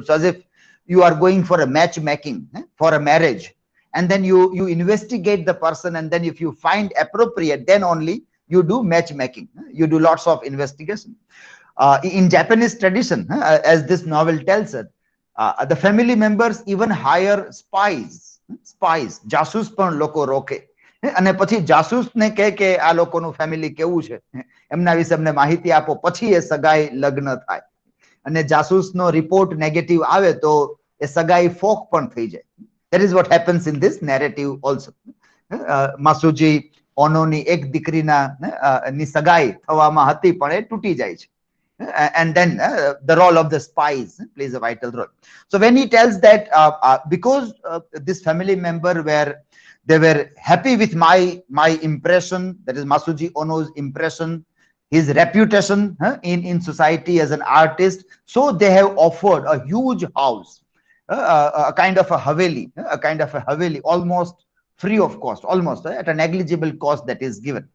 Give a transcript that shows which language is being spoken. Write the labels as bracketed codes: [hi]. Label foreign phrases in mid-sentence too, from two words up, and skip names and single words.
[en] So as if you are going for a matchmaking for a marriage, and then you investigate the person, and then if you find appropriate, then only you do matchmaking. You do lots of investigation. In Japanese tradition, as this novel tells us, the family members even hire spies. [gu] Jasus પણ લોકો રોકે, અને પછી જાસૂસ ને કહે કે આ લોકોનું ફેમિલી કેવું છે, એમના વિશે અમને માહિતી આપો, પછી એ સગાઈ લગ્ન થાય. અને જાસૂસનો રિપોર્ટ નેગેટિવ આવે તો એ સગાઈ ફોક પણ થઈ જાય. [en] That is what happens in this narrative also. [gu] Masuji Ono ની એક દીકરીના ની સગાઈ થવામાં હતી પણ એ તૂટી જાય છે. [en] And then the role of the spies plays a vital role. So when he tells that because this family member they were happy with my impression, that is Masuji Ono's impression, his reputation in society as an artist, so they have offered a huge house, a kind of a haveli, almost free of cost, almost at a negligible cost that is given.